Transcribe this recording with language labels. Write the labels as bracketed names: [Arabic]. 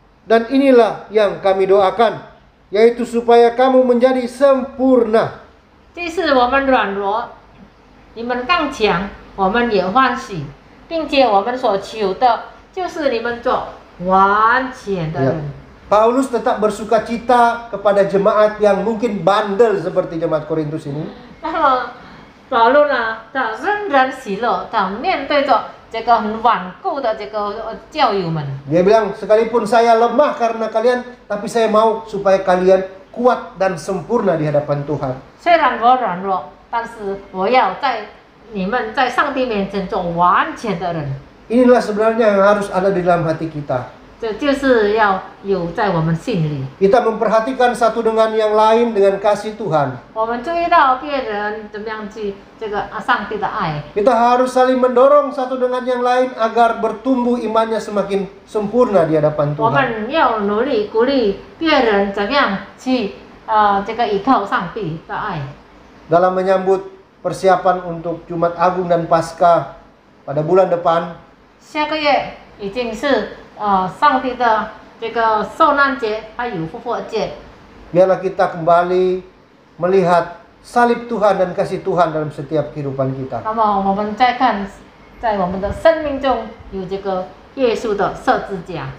[Indonesian] Dan inilah yang kami doakan, yaitu supaya kamu menjadi sempurna. [Chinese] 即使我们软弱，你们刚强，我们也欢喜，并且我们所求的就是你们做完全的 [Indonesian] Ya. [Chinese] 人。 [Indonesian] Paulus tetap bersuka cita kepada jemaat yang mungkin bandel seperti jemaat Korintus ini. [Chinese] 那么保罗呢，他仍然喜乐，他面对着这个很顽固的这个教友们。 [Indonesian] Dia bilang, sekalipun saya lemah karena kalian, tapi saya mau supaya kalian kuat dan sempurna di hadapan Tuhan. [Chinese] 虽然我软弱，但是我要在你们在上帝面前做完全的人。 [Indonesian] Inilah sebenarnya yang harus ada di dalam hati kita. [Chinese] 这就是要有在我们心里。 [Indonesian] Kita memperhatikan satu dengan yang lain dengan kasih Tuhan. [Chinese] 我们注意到别人怎么样去这个上帝的爱， [Indonesian] Kita harus saling mendorong satu dengan yang lain agar bertumbuh imannya semakin sempurna di hadapan [Chinese] 我 [Indonesian] Tuhan. [Chinese] 们要努力鼓励别人怎么样去这个依靠上帝的爱。 [Indonesian] Dalam menyambut persiapan untuk Jumat Agung dan Paskah pada bulan depan, [Chinese] 下个月已经是上帝的这个受难节还有复活节， [Indonesian] biarlah kita kembali melihat salib Tuhan dan kasih Tuhan dalam setiap kehidupan kita. [Chinese] 那么我们再看，在我们的生命中有这个耶稣的十字架。